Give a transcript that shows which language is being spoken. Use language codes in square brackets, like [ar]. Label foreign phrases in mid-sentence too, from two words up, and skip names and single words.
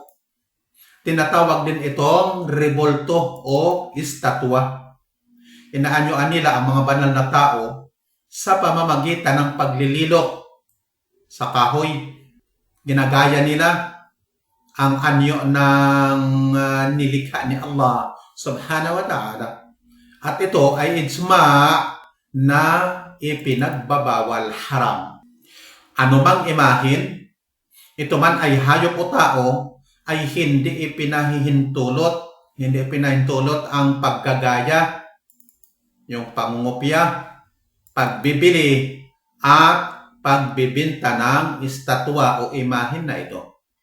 [tl] Tinatawag din itong rebulto o estatwa. Inaanyuan nila ang mga banal na tao sa pamamagitan ng paglililok sa kahoy. Ginagaya nila ang anyo ng nilikha ni Allah [ar] سبحانه وتعالى. [tl] At ito ay ijma na ipinagbabawal, haram. Ano mang imahin, ito man ay hayop o tao, ay hindi ipinahintulot ang paggagaya, yung pangungopya, pagbibili, at pagbibinta ng estatwa o imahin na ito.